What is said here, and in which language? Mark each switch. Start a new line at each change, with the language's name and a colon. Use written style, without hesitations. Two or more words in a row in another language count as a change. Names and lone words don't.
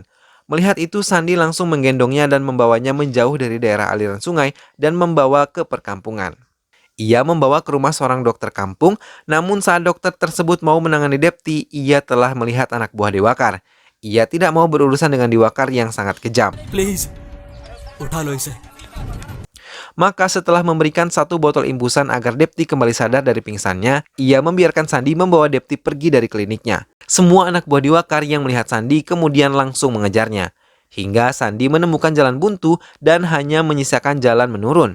Indonesian: Melihat itu, Sandi langsung menggendongnya dan membawanya menjauh dari daerah aliran sungai dan membawa ke perkampungan. Ia membawa ke rumah seorang dokter kampung, namun saat dokter tersebut mau menangani Depti, ia telah melihat anak buah Diwakar. Ia tidak mau berurusan dengan Diwakar yang sangat kejam.
Hindi: प्लीज उठा लो इसे.
Indonesian: Maka setelah memberikan 1 botol imbusan agar Depti kembali sadar dari pingsannya, ia membiarkan Sandi membawa Depti pergi dari kliniknya. Semua anak buah Diwakar yang melihat Sandi kemudian langsung mengejarnya. Hingga Sandi menemukan jalan buntu dan hanya menyisakan jalan menurun.